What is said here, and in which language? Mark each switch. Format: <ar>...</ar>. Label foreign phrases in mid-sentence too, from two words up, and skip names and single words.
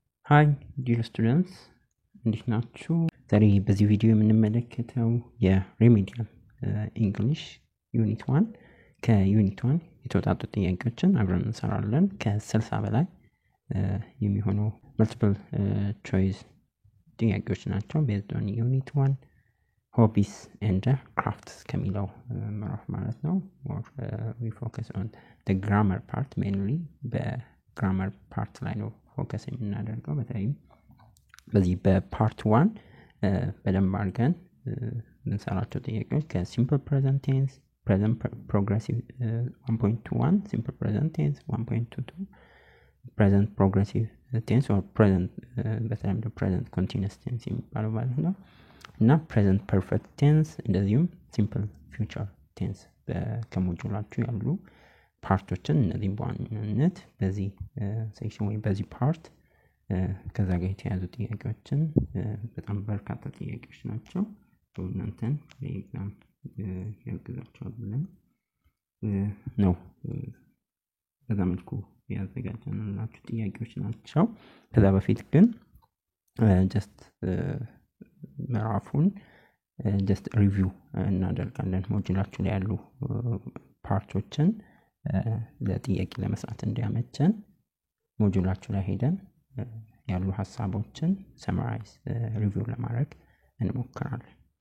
<en>Hi dear students,</en> <am>እንዴት ናችሁ? ዛሬ በዚህ ቪዲዮ የምንመለከተው የሪሜዲያል እንግሊሽ ዩኒት 1 ከዩኒት 1 የተወጣጡ ጥያቄዎችን አብረን እንሰራለን። ከ60 በላይ የሚሆኑ</am> <en>multiple choice</en> <am>ጥያቄዎች ናቸው</am> <en>based on unit 1 hobbies and crafts</en> <am>ከሚለው ምዕራፍ ማለት ነው። we</am> <en>focus on the grammar part mainly grammar part</en> <am>ላይ ነው ፎከስ የምናደርገው። በተለይም በዚህ በፓርት 1 በደንብ አድርገን እንሰራቸው ጥያቄዎች</am> <en>simple present tense present progressive 1.1 simple present tense 1.22 present progressive tense or present</en> <am>በተለምዶ</am> <en>present continuous tense</en> <am>የሚባለው ማለት ነው እና</am> <en>present perfect tense</en> <am>እንደዚሁም</am> <en>simple future tense</en> <am>ከሞጁላችሁ ያሉ ፓርቶችን እነዚህን በዋናነት በዚህ ሴክሽን ወይ በዚህ ፓርት ከዛ ጋር የተያዙ ጥያቄዎችን በጣም በርካታ ጥያቄዎች ናቸው። እናንተን ለኤግዛም ያግዛችኋል ብለን ነው በዛ መልኩ ያዘጋጀንላችሁ ጥያቄዎች ናቸው። ከዛ በፊት ግን ጀስት ምዕራፉን</am> <en>just review</en> <am>እናደርጋለን። ሞጁላችሁ ላይ ያሉ ፓርቶችን ለጥያቄ ለመስራት እንዲያመቸን ሞጁላችሁ ላይ ሄደን ያሉ ሐሳቦችን</am> <en>summarize review</en> <am>ለማድረግ እንሞክራለን።</am>